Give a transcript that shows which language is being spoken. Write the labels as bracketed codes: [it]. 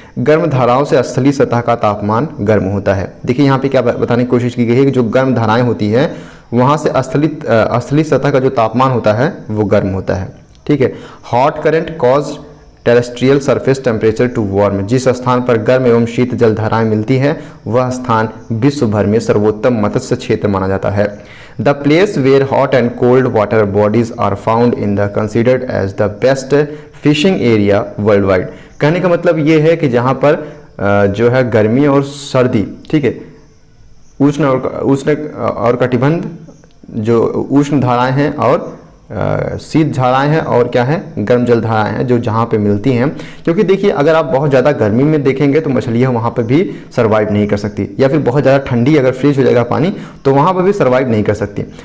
[hi] गर्म धाराओं से स्थलीय सतह का तापमान गर्म होता है। देखिए यहाँ पे क्या बताने की कोशिश की गई है कि जो गर्म धाराएं होती है वहाँ से स्थलीय सतह का जो तापमान होता है वो गर्म होता है, ठीक है। [en] Hot current cause terrestrial surface temperature to warm. [hi] जिस स्थान पर गर्म एवं शीत जल धाराएं मिलती हैं वह स्थान विश्व भर में सर्वोत्तम मत्स्य क्षेत्र माना जाता है। [en] The place where hot and cold water bodies are found in the considered as the best fishing area worldwide। [hi] कहने का मतलब ये है कि जहाँ पर जो है गर्मी और सर्दी, ठीक है, उष्ण और कटिबंध जो उष्ण धाराएं हैं और शीत धाराएं हैं और क्या है, गर्म जल धाराएं हैं जो जहाँ पे मिलती हैं। क्योंकि देखिए अगर आप बहुत ज़्यादा गर्मी में देखेंगे तो मछलियाँ वहाँ पे भी सर्वाइव नहीं कर सकती, या फिर बहुत ज़्यादा ठंडी अगर फ्रीज हो जाएगा पानी तो वहाँ पर भी सर्वाइव नहीं कर सकती।